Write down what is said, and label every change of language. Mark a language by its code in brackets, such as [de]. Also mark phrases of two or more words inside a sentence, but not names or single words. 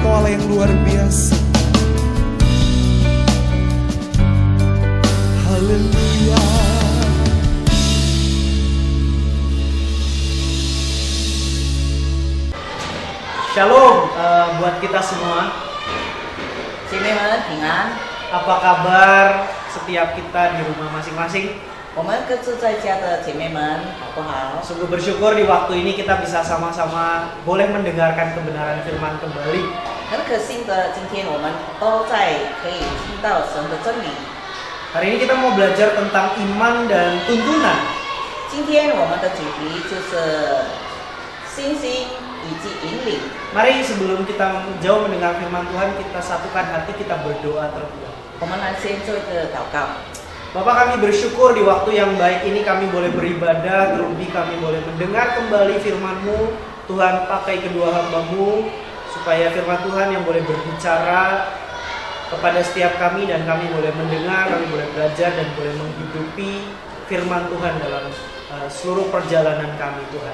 [id] yang luar biasa. Haleluya. Shalom buat kita semua. [zh] 姐妹们平安， [id] Apa kabar setiap kita di rumah masing-masing? [zh] 我们各自在家的姐妹们好不好？ [id] Sungguh bersyukur di waktu ini kita bisa sama-sama boleh mendengarkan kebenaran firman kembali. [zh] 很可幸的，今天我们都在可以听到神的真理。 [id] Hari ini kita mau belajar tentang iman dan tuntunan. [zh] 今天我们的主题就是信心以及引领。 [id] Mari sebelum kita jauh mendengar firman Tuhan, kita satukan hati, kita berdoa terlebih dahulu. [zh] 我们来先做一个祷告。 [id] Bapak, kami bersyukur di waktu yang baik ini kami boleh beribadah, terlebih kami boleh mendengar kembali firman-Mu. Tuhan, pakai kedua hamba-Mu supaya firman Tuhan yang boleh berbicara kepada setiap kami, dan kami boleh mendengar, kami boleh belajar dan boleh menghidupi firman Tuhan dalam seluruh perjalanan kami, Tuhan.